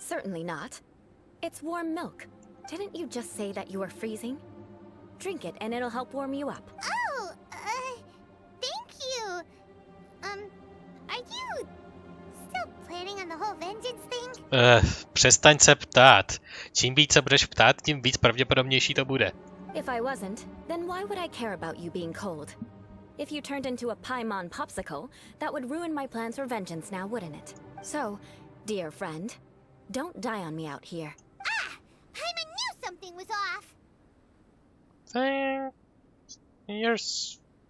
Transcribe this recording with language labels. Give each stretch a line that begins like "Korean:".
English: Certainly not. It's warm milk. Didn't you just say that you were freezing? Drink it and it'll help warm you up. Oh, thank you. Are you still planning on the whole vengeance thing?
Czech: Přestaň se ptát. Čím víc se budeš ptát, tím víc pravděpodobnější to bude.
English: If I wasn't, then why would I care about you being cold? If you turned into a Paimon popsicle, that would ruin my plans for vengeance now, wouldn't it? So, dear friend, Don't die on me out here. Ah! Paimon knew something was off!